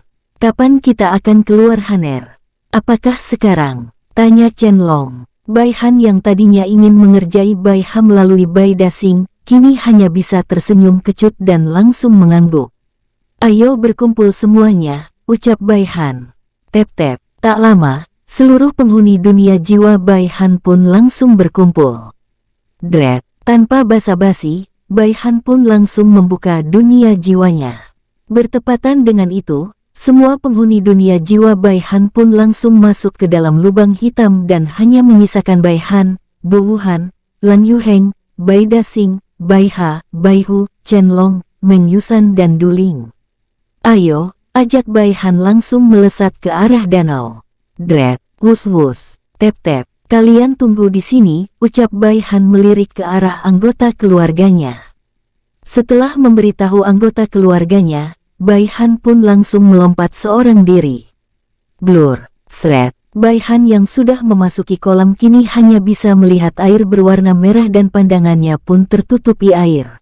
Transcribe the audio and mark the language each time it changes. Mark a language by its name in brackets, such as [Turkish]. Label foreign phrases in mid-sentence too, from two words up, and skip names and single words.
[Indonesian] Kapan kita akan keluar Haner? Apakah sekarang? Tanya Chen Long. Bai Han yang tadinya ingin mengerjai Bai Ha melalui Bai Dasing, kini hanya bisa tersenyum kecut dan langsung mengangguk. Ayo berkumpul semuanya, ucap Bai Han. Tep-tep, tak lama, seluruh penghuni dunia jiwa Bai Han pun langsung berkumpul. Tanpa basa-basi, Bai Han pun langsung membuka dunia jiwanya. Bertepatan dengan itu, semua penghuni dunia jiwa Bai Han pun langsung masuk ke dalam lubang hitam dan hanya menyisakan Bai Han, Bu Wuhan, Lan Yuheng, Bai Dasing, Bai Ha, Bai Hu, Chen Long, Meng Yusan dan Du Ling. Ayo, ajak Bai Han langsung melesat ke arah danau. Wus-wus, tep-tep, kalian tunggu di sini, ucap Bai Han melirik ke arah anggota keluarganya. Setelah memberitahu anggota keluarganya, Bai Han pun langsung melompat seorang diri. Blur, sret, Bai Han yang sudah memasuki kolam kini hanya bisa melihat air berwarna merah dan pandangannya pun tertutupi air.